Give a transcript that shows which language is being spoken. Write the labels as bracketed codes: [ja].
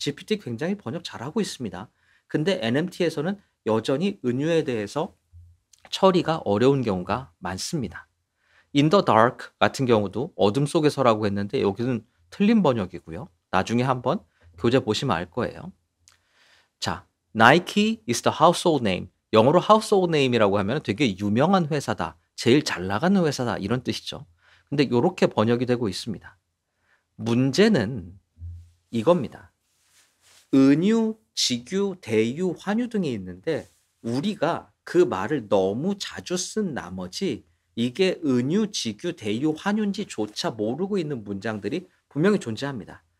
[ko] GPT 굉장히 번역 잘하고 있습니다. 근데 NMT에서는 여전히 은유에 대해서 처리가 어려운 경우가 많습니다. [en] In the dark [ko] 같은 경우도 어둠 속에서라고 했는데 여기는 틀린 번역이고요. 나중에 한번 교재 보시면 알 거예요. [en] 자, Nike is the household name. [ko] 영어로 household name이라고 하면 되게 유명한 회사다. 제일 잘 나가는 회사다. 이런 뜻이죠. 근데 이렇게 번역이 되고 있습니다. 문제는 이겁니다. 은유, 직유, 대유, 환유 등이 있는데 우리가 그 말을 너무 자주 쓴 나머지 이게 은유, 직유, 대유, 환유인지조차 모르고 있는 문장들이 분명히 존재합니다.